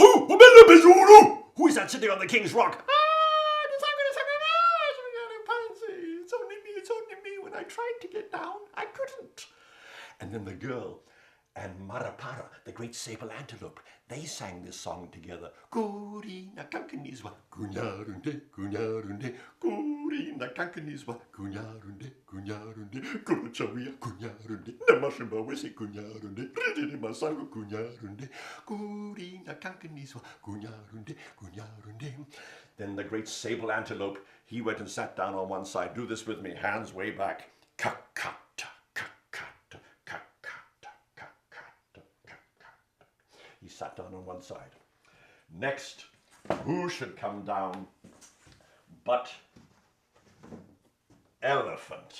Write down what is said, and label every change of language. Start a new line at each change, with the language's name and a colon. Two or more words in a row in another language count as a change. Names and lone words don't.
English: Who is that sitting on the king's rock? It's only me. When I tried to get down, I couldn't. And then the girl and Marapara, the great sable antelope, they sang this song together.
Shona: Guri na kankaniswa, kunyarunde, kunyarunde, guri na kankaniswa, kunyarunde, kunyarunde, guruchawia, kunyarunde, namashimba wese, kunyarunde, ridini masangu, kunyarunde, guri na kankaniswa, kunyarunde, kunyarunde.
English: Then the great sable antelope, he went and sat down on one side. Do this with me, hands way back. Kakata, kakata, kakata, kakata, kakata. He sat down on one side. Next, who should come down but elephant?